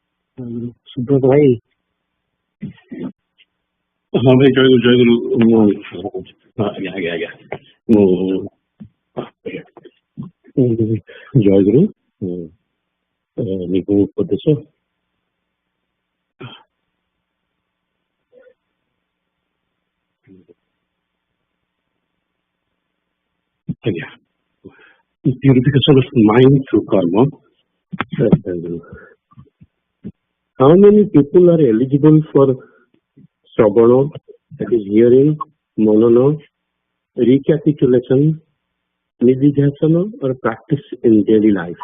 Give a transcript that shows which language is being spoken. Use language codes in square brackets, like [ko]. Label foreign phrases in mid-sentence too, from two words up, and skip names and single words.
[hi] सुब्रत भाई। हाँ भाई, जय गुरु जय गुरु। आ गया जय गुरु। निको उपदेश [en] purification of mind through karma. How many people are eligible for Sravana, that is hearing, Manana, recapitulation, nididhyasana, or practice in daily life?